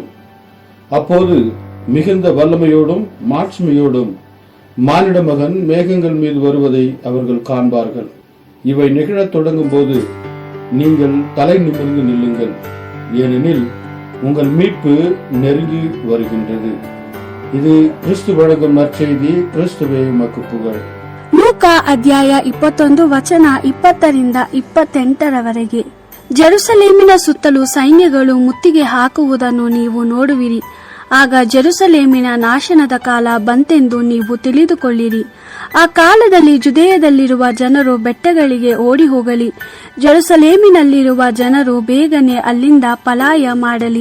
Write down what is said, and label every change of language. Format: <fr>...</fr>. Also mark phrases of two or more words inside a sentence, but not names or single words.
<ta>அப்போது மிகுந்த வல்லமையோடும் மாட்சிமையோடும் மானிட மகன் மேகங்கள் மீது வருவதை அவர்கள் காண்பார்கள். இவை நிகழத் தொடங்கும் போது நீங்கள் தலை நிமிர்ந்து நில்லுங்கள், ஏனெனில் உங்கள் மீட்பு நெருங்கி வருகின்றது. இது கிறிஸ்து வழங்கும் நற்செய்தி. கிறிஸ்துவே உமக்கு புகழ்.</ta> <kn>ಲೂಕಾ ಅಧ್ಯಾಯ 21 ವಚನ 20 28 ಜೆರುಸಲೇಮಿನ ಸುತ್ತಲೂ ಸೈನ್ಯಗಳು ಮುತ್ತಿಗೆ ಹಾಕುವುದನ್ನು ನೀವು ನೋಡುವಿರಿ. ಆಗ ಜೆರುಸಲೇಮಿನ ನಾಶನದ ಕಾಲ ಬಂತೆಂದು ನೀವು ತಿಳಿದುಕೊಳ್ಳಿರಿ. ಆ ಕಾಲದಲ್ಲಿ ಜುದೇಯದಲ್ಲಿರುವ ಜನರು ಬೆಟ್ಟಗಳಿಗೆ ಓಡಿ ಹೋಗಲಿ, ಜೆರುಸಲೇಮಿನಲ್ಲಿರುವ ಜನರು ಬೇಗನೆ ಅಲ್ಲಿಂದ ಪಲಾಯ ಮಾಡಲಿ.</kn>